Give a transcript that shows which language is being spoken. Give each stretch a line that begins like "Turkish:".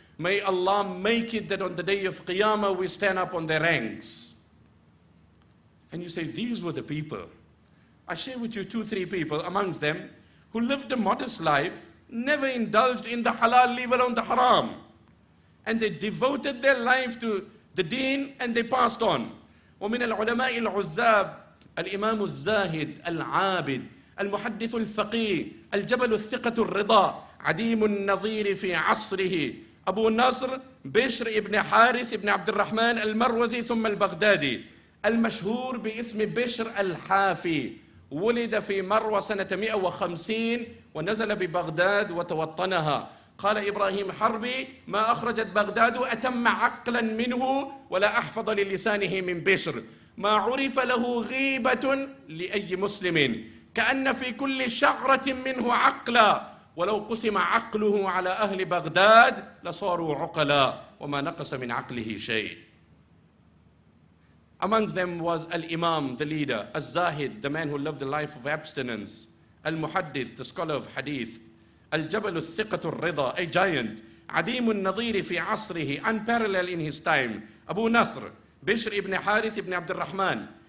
English: May Allah make it that on the day of Qiyamah, we stand up on their ranks. And you say, these were the people. I share with you 2-3 people amongst them who lived a modest life, never indulged in the halal, leave alone the haram. And they devoted their life to the deen, and they passed on.
Arabic: ومن العلماء العزاب الإمام الزاهد العابد المحدث الفقيه الجبل الثقة الرضا عديم النظير في عصره أبو النصر بشر ابن حارث ابن عبد الرحمن المروزي ثم البغدادي المشهور باسم بشر الحافي. ولد في مروى سنة 150 ونزل ببغداد وتوطنها. قال إبراهيم حربي: ما أخرجت بغداد أتم عقلا منه ولا أحفظ للسانه من بشر. ما عرف له غيبة لأي مسلم كأن في كل شعرة منه عقلا ولو قسم عقله على أهل بغداد لصاروا عقلا وما نقص من عقله شيء.
English: Amongst them was Al-Imam, the leader, Al-Zahid, the man who lived a life of abstinence, Al-Muhaddith, the scholar of hadith,
Arabic: Al-Jabal al-Thiqatu al-Rida,
English: a giant,
Arabic: Adim al-Nadhiri fi asrihi,
English: unparalleled in his time, Abu Nasr, Bishr ibn Harith ibn Abd al-Rahman.